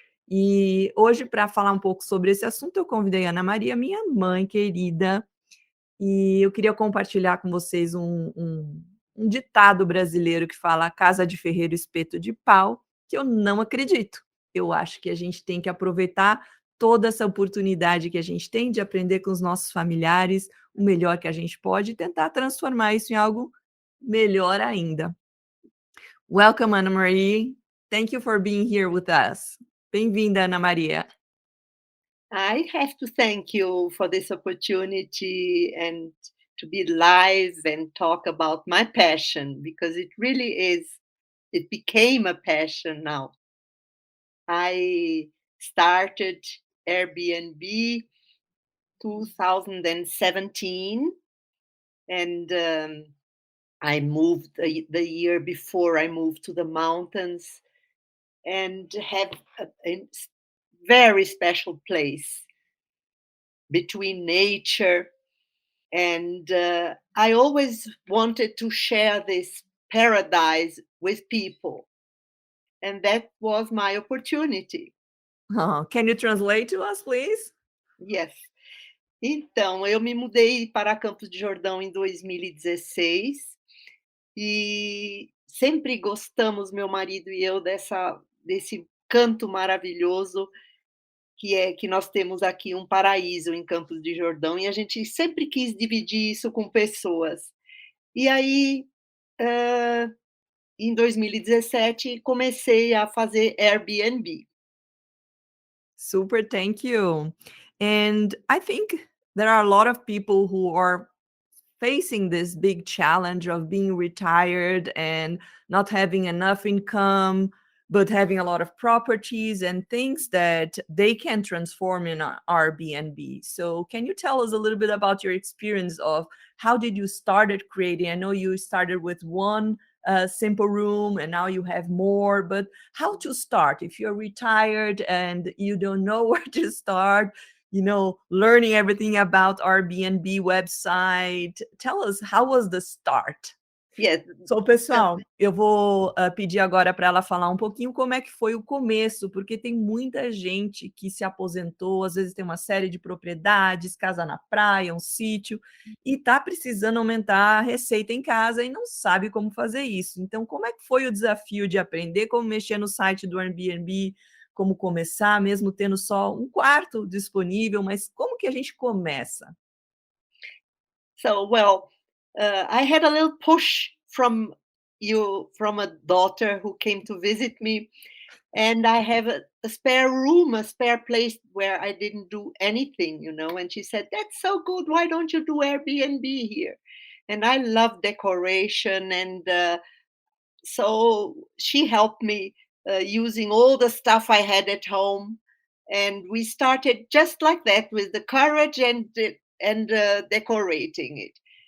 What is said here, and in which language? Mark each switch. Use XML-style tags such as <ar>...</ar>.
<pt>E hoje, para falar um pouco sobre esse assunto, eu convidei a Ana Maria, minha mãe querida, e eu queria compartilhar com vocês um ditado brasileiro que fala casa de ferreiro, espeto de pau, que eu não acredito. Eu acho que a gente tem que aproveitar toda essa oportunidade que a gente tem de aprender com os nossos familiares o melhor que a gente pode e tentar transformar isso em algo melhor ainda.</pt> <en>Welcome, Ana Maria. Thank you for being here with us.</en> <pt>Bem-vinda, Ana Maria.</pt> <en>I have to thank you for this opportunity and to be live and talk about my passion because it really it became a passion now. I started Airbnb 2017 and I moved the year before I moved to the mountains and have a very special place between nature and I always wanted to share this paradise with people, and that was my opportunity. Oh, can you translate to us, please? Yes.</en> <pt>Então, eu me mudei para Campos de Jordão em 2016 e sempre gostamos, meu marido e eu, desse canto maravilhoso que nós temos aqui um paraíso em Campos de Jordão e a gente sempre quis dividir isso com pessoas. E aí, em 2017, comecei a fazer Airbnb.</pt> <en>Super, thank you. And I think there are a lot of people who are facing this big challenge of being retired and not having enough income, but having a lot of properties and things that they can transform in a Airbnb. So, can you tell us a little bit about your experience of how did you started creating? I know you started with one simple room and now you have more, but how to start if you're retired and you don't know where to start, learning everything about Airbnb website. Tell us, how was the start? Yes. So,</en> <pt>Então, pessoal, eu vou pedir agora para ela falar um pouquinho como é que foi o começo, porque tem muita gente que se aposentou, às vezes tem uma série de propriedades, casa na praia, um sítio, e está precisando aumentar a receita em casa e não sabe como fazer isso. Então, como é que foi o desafio de aprender como mexer no site do Airbnb, como começar, mesmo tendo só um quarto disponível, mas como que a gente começa?</pt> <en>well, I had a little push from a daughter who came to visit me, and I have a spare room, a spare place where I didn't do anything, and she said, "That's so good. Why don't you do Airbnb here?" And I love decoration, and so she helped me using all the stuff I had at home, and we started just like that with the courage and decorating it.</en>